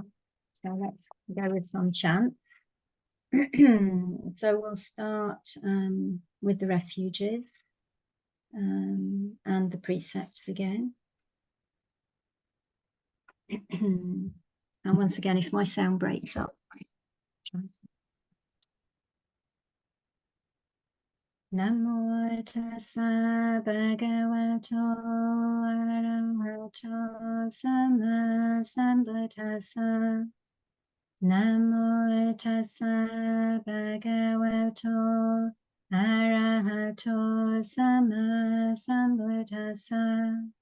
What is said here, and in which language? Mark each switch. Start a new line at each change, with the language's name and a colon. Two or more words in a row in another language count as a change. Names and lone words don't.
English: So let's go with some chant. So we'll start with the refuges and the precepts again. And once again, if my sound breaks up,
Pali: Namo tassa bhagavato arahato sammasambuddhassa. Namo tassa bhagavato arahato sammasambuddhassa.